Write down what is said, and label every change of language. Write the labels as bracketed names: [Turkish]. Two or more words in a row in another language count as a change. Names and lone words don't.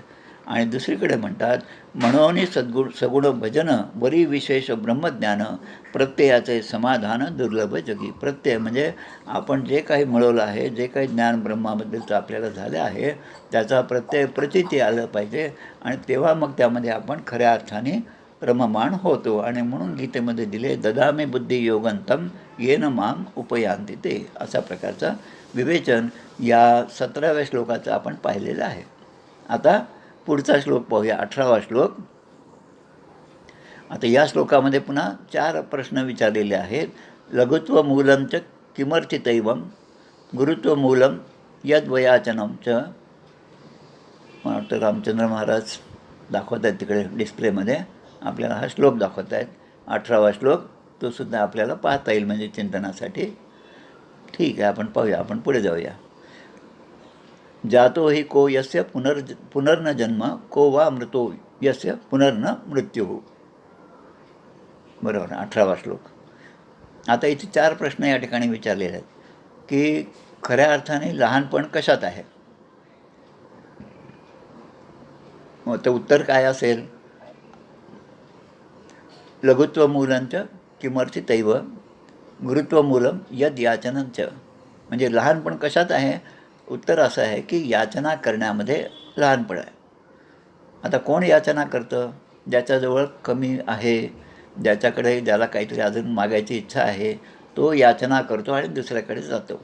[Marathi] आणि दुसरीकडे म्हणतात म्हणून सगुण भजन बरी विशेष ब्रह्मज्ञान, प्रत्ययाचे समाधान दुर्लभ जगी. प्रत्यय म्हणजे आपण जे काही मिळवलं आहे, जे काही ज्ञान ब्रह्माबद्दलचं आपल्याला झालं आहे त्याचा प्रत्यय प्रचिती आलं पाहिजे आणि तेव्हा मग त्यामध्ये आपण खऱ्या अर्थाने रममाण होतो. आणि म्हणून गीतेमध्ये दिले [Sanskrit] ददामी बुद्धी योगंतम येन माम उपयांती ते, [Marathi] अशा प्रकारचा विवेचन या 17व्या श्लोकाचं आपण पाहिलेलं आहे. आता पुढचा श्लोक पाहूया, 18वा श्लोक. आता या श्लोकामध्ये पुन्हा 4 प्रश्न विचारलेले आहेत. [Sanskrit] लघुत्व मूलं च किमर्थितैवं, गुरुत्व मूलं यद्वयाचनं च. [Marathi] मला वाटतं रामचंद्र महाराज दाखवत आहेत तिकडे डिस्प्लेमध्ये, आपल्याला हा श्लोक दाखवत आहेत 18वा श्लोक. तो सुद्धा आपल्याला पाहता येईल म्हणजे चिंतनासाठी. ठीक आहे, आपण पाहूया, आपण पुढे जाऊया. [Sanskrit] जातो हि को यस्य पुनर्न जन्म, को वा मृतो यस्य पुनर्न मृत्यू. [Marathi] बरोबर, 18वा श्लोक. आता इथे 4 प्रश्न या ठिकाणी विचारलेले आहेत की खऱ्या अर्थाने लहानपण कशात आहे. मग ते उत्तर काय असेल. [Sanskrit] लघुत्व मूलंच किमर्थितैव, गुरुत्व मूलं यद याचनंच. [Marathi] म्हणजे लहानपण कशात आहे. उत्तर असं आहे की याचना करण्यामध्ये लहानपण आहे. आता कोण याचना करतं. ज्याच्याजवळ कमी आहे, ज्याला काहीतरी अजून मागायची इच्छा आहे, तो याचना करतो आणि दुसऱ्याकडे जातो.